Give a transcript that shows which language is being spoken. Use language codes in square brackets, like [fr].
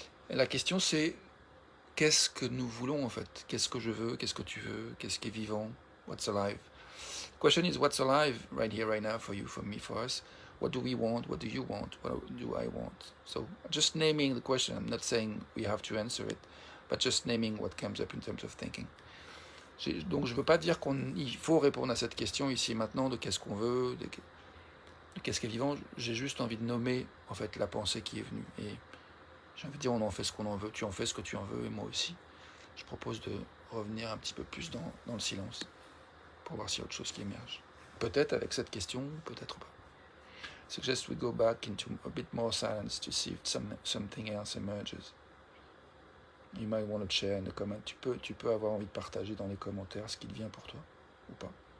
[fr] Et la question c'est, qu'est-ce que nous voulons en fait? Qu'est-ce que je veux? Qu'est-ce que tu veux? Qu'est-ce qui est vivant? [en] What's alive? The question is, what's alive right here, right now, for you, for me, for us? What do we want? What do you want? What do I want? So just naming the question. I'm not saying we have to answer it, but just naming what comes up in terms of thinking. [fr] Donc je ne veux pas dire qu'il faut répondre à cette question ici et maintenant de qu'est-ce qu'on veut, de qu'est-ce qui est vivant. J'ai juste envie de nommer en fait la pensée qui est venue. Et j'ai envie de dire, on en fait ce qu'on en veut, tu en fais ce que tu en veux, et moi aussi. Je propose de revenir un petit peu plus dans le silence, pour voir s'il y a autre chose qui émerge. Peut-être avec cette question, peut-être pas. [en] Suggest we go back into a bit more silence to see if something else emerges. You might want to share in the comment. [fr] Tu peux avoir envie de partager dans les commentaires ce qui devient pour toi, ou pas.